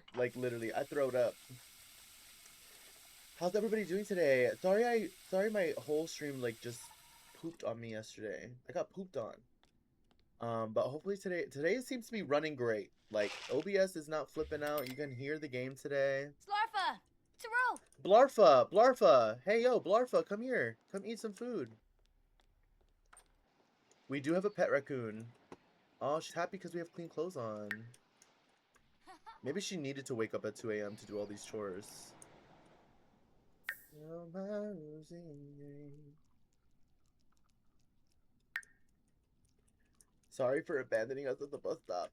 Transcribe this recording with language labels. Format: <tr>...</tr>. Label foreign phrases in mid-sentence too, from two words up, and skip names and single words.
<en>Like, literally, I throwed up. How's everybody doing today? Sorry my whole stream, like, just pooped on me yesterday. I got pooped on. But hopefully today seems to be running great. Like, OBS is not flipping out. You can hear the game today. Slarfa! Taro! Blarfa! Hey, yo, Blarfa, come here. Come eat some food. We do have a pet raccoon. Oh, she's happy because we have clean clothes on. Maybe she needed to wake up at 2 a.m. to do all these chores. Sorry for abandoning us at the bus stop.</en>